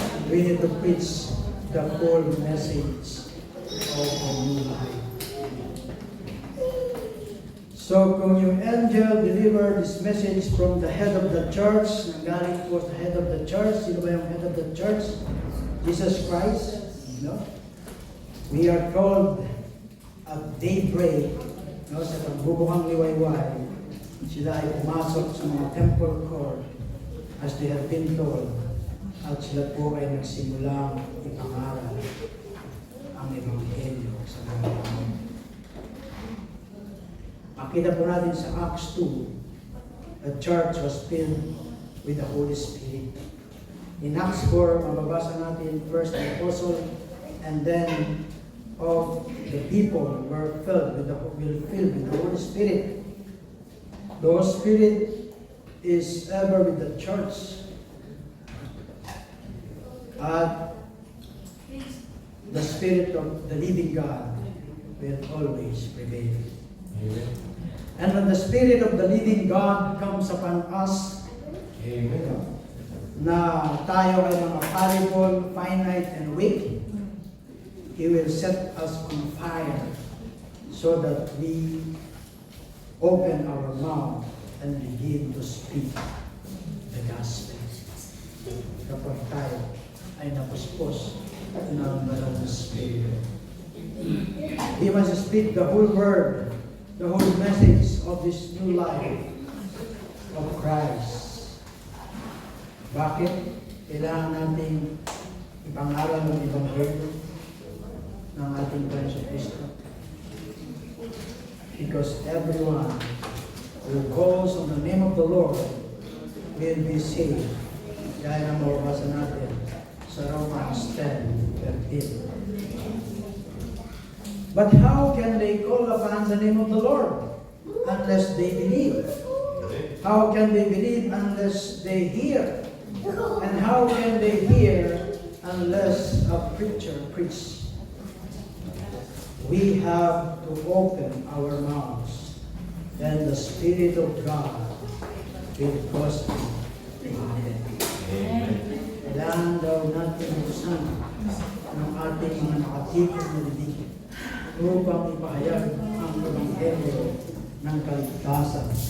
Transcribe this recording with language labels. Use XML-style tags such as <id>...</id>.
<en>We need to preach the whole message of a new life.</en> <tl>So kung yung</tl> <en>angel delivered this message from the head of the church,</en> <tl>nanggaling po sa</tl> <en>head of the church,</en> <tl>sino ba yung</tl> <en>head of the church? Jesus Christ. No? We are told at daybreak,</en> <tl>no, sa pagbubukang liwayway, sila ay pumasok sa mga temple court</tl> <en>as they have been told,</en> <tl>at sila po ay nagsimulang ipangaral ang ebanghelyo sa mga tao. Makita po natin sa Acts 2,</tl> <en>the church was filled with the Holy Spirit. In Acts 4,</en> <tl>mababasa natin</tl> <en>first the apostle, and then of the people were filled with the Holy Spirit. The Holy Spirit is ever with the church. At the Spirit of the living God will always prevail. Amen. And when the Spirit of the living God comes upon us, Amen.</en> <tl>na tayo ay mga</tl> <en>fallible, finite, and weak, He will set us on fire so that we open our mouth and begin to speak the gospel.</en> <tl>Kapag tayo ay napuspos ng banal na Spirit.</tl> <en>We must speak the whole word, the whole message of this new life of Christ.</en> <tl>Bakit? Kailangan nating ipangaral ng Ebanghelyo ng ating Panginoon Kristo.</tl> <en>Because everyone who calls on the name of the Lord will be saved.</en> <tl>Gaya ng mababasa natin sa Romans 10:13.</tl> <en>But how can they call upon the name of the Lord unless they believe? How can they believe unless they hear? And how can they hear unless a preacher preaches? We have to open our mouths, and the Spirit of God will cause us to happen.</en> <tl>Kailangan daw natin buksan ng ating mga nakatikot na bibig upang ipahayag ang Ebanghelyo ng kaligtasan.</tl>